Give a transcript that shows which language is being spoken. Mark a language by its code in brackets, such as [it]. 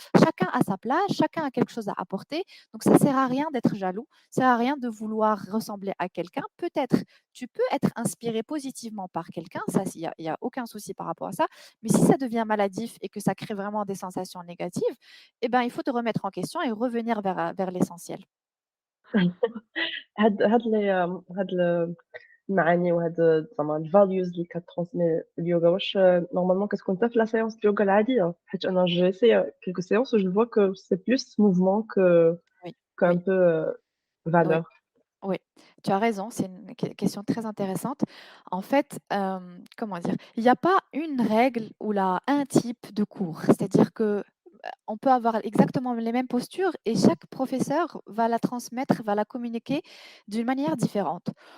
[fr] Chacun a sa place, chacun a quelque chose à apporter. Donc ça sert à rien d'être jaloux, ça sert à rien de vouloir ressembler à quelqu'un. Peut-être, tu peux être inspiré positivement par quelqu'un, ça, il y a aucun souci par rapport à ça. Mais si ça devient maladif et que ça crée vraiment des sensations négatives, eh ben, il faut te remettre en question et revenir vers l'essentiel.» [ar] هاد المعاني وهاد زعما الvalues اللي كترانسمي اليوغا واش نورمالمون كتكون حتى في لا séance اليوغا العادية؟ حيت أنا [fr] j'ai fait, quelques séances où je vois que c'est plus mouvement Oui, qu'un oui, peu, oui. valeur. Oui, tu as raison, c'est une question très intéressante. En fait, comment dire? Il n'y a pas une règle ou là, un type de cours. C'est-à-dire que, on peut avoir exactement les mêmes postures et chaque professeur va la transmettre, va la communiquer d'une manière différente.